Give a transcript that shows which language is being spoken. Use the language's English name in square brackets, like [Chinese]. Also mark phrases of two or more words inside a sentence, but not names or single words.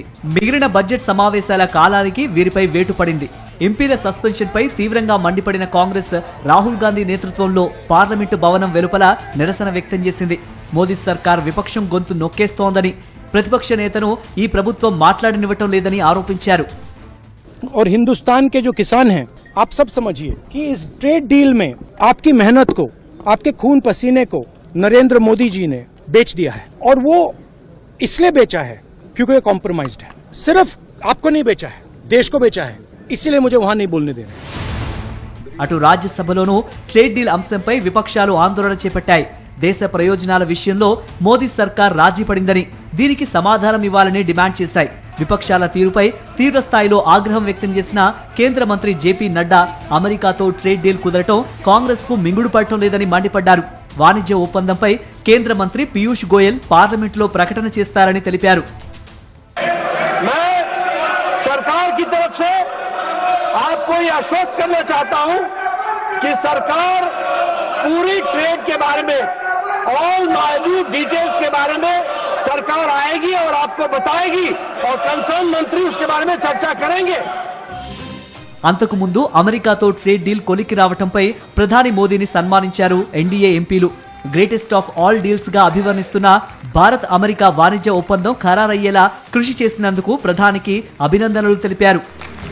[Telugu] మిగిలిన బడ్జెట్ సమావేశాల కాలానికి వీరిపై వేటు పడింది. ఎంపీల సస్పెన్షన్ పై తీవ్రంగా మండిపడిన కాంగ్రెస్ రాహుల్ గాంధీ నేతృత్వంలో పార్లమెంటు భవనం వెలుపల నిరసన వ్యక్తం చేసింది. మోదీ సర్కార్ విపక్షం గొంతు నొక్కేస్తోందని, ప్రతిపక్ష నేతను ఈ ప్రభుత్వం మాట్లాడనివ్వటం లేదని ఆరోపించారు. [Hindi] और हिंदुस्तान के जो किसान हैं, आप सब समझिए कि इस [English] trade deal [Hindi] में आपकी मेहनत को, आपके खून पसीने को नरेंद्र मोदी जी ने बेच दिया है. और वो इसलिए बेचा है क्योंकि ये कॉम्प्रोमाइज्ड है. सिर्फ आपको नहीं बेचा है, देश को बेचा है. इसीलिए मुझे वहां नहीं बोलने देना. [Telugu] అటు రాజ్యసభలోనూ [English] trade deal [Telugu] అంశంపై విపక్షాలు ఆందోళన చేపట్టాయి. దేశ ప్రయోజనాల విషయంలో మోదీ సర్కార్ రాజీ పడిందని, దీనికి సమాధానం ఇవ్వాలని డిమాండ్ చేశాయి. విపక్షాల తీరుపై తీవ్ర స్థాయిలో ఆగ్రహం వ్యక్తం చేసిన కేంద్ర మంత్రి జేపీ నడ్డా అమెరికాతో [English] trade deal [Telugu] కుదరటం కాంగ్రెస్ కు మింగుడు పడటం లేదని మండిపడ్డారు. వాణిజ్య ఒప్పందంపై కేంద్ర మంత్రి పీయూష్ గోయల్ పార్లమెంట్లో ప్రకటన చేస్తారని తెలిపారు. [Hindi] सरकार की तरफ से आपको ये आश्वस्त करना चाहता हूं कि सरकार पूरी ट्रेड के बारे में, ऑल मौजूद डिटेल्स के बारे में सरकार आएगी और आपको बताएगी और कंसर्न मंत्री उसके बारे में चर्चा करेंगे. [Telugu] అంతకు ముందు అమెరికాతో [English] trade deal [Telugu] కొలికి రావటంపై ప్రధాని మోదీని సన్మానించారు ఎన్డీఏ ఎంపీలు. [English] greatest of all deals [Telugu] గా అభివర్ణిస్తున్న భారత్ అమెరికా వాణిజ్య ఒప్పందం ఖరారయ్యేలా కృషి చేసినందుకు ప్రధానికి అభినందనలు తెలిపారు.